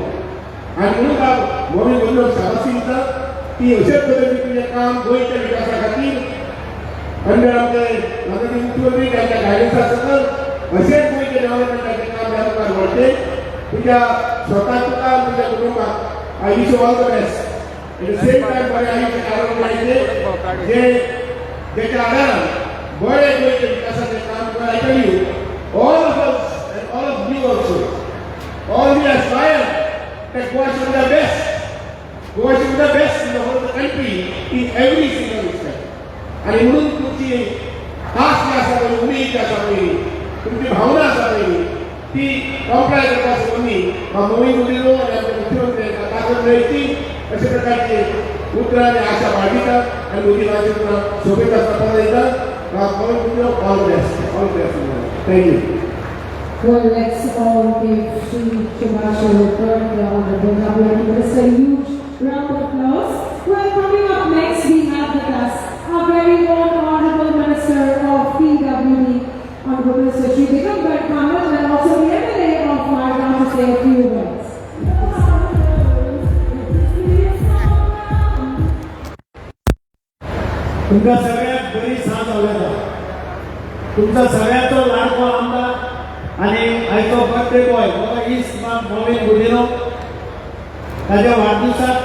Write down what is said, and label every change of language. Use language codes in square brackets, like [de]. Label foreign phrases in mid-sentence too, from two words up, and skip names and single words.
[kok] आणि म्हणून बाब मोहीन मुदिनो शाबासकी दिता की अशेच पद्दतीन तुजें काम गोंयच्या विकासा खातीर अंडर आमचे माननीय मुख्यमंत्री त्यांच्या गायडन्सा सकल अशेंच गोंयच्या डेव्हलपमेंटाचें काम ह्या मुखार व्हरचें. तुज्या स्वता तुका तुज्या कुटुंबाक [en] I wish you all the best. at the same time [kok] बरें आयुश्य आरोग्य लायचें जे जेच्या आदारान बरें गोंयच्या विकासाचें काम कर. [en] I tell you all of us and all of you also all we aspire that Goa should be the best. Goa should be the best in the whole of the country in every single respect. [kok] आणि म्हणून तुमची आस जी आसा पळय, उमेद जी आसा पळय, तुमची भावना आसा पळय ती कॉम्प्लाय करपा संबंधी मोहीन मुदिनो आनी आमचे मुख्यमंत्री ताकद मेळची अशा प्रकारची उतरां आनी आशा बाळगितात आनी मोदी राजे तुका सोबीत आसपाक दितात. [en] मोहीन मुदिनो all best, all best. Thank you. Well, let's all give Shri Subhash Shirodkar, the Honorable Cabinet Minister, a huge round of applause. Well, coming up next, we have with us our very own Honorable Minister of PWD, Honorable Mr. Shri Digambar Kamat, and also the MLA of Margam to say a few words. [kok] तुमच्या सगळ्यात बरी साथ आवडता. तुमचा सगळ्याचो लाडको आमदार आणि आयचो [en] birthday boy [kok] बाबा ईस्ट मोहीन मुदिनो ताच्या वाढदिवसाक